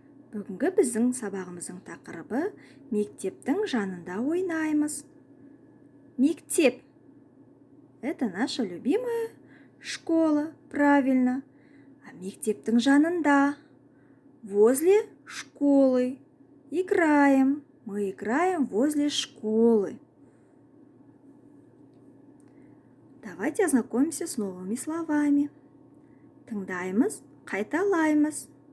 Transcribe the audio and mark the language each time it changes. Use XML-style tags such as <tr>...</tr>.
<kk>Бүгінгі біздің сабағымыздың тақырыбы мектептің жанында ойнаймыз.</kk> <ru>Мектеп – это наша любимая школа, правильно. А</ru> <kk>мектептің жанында,</kk> <ru>возле школы, играем. Мы играем возле школы. Давайте ознакомимся с новыми словами.</ru> <kk>Тыңдаймыз, қайталаймыз.</kk>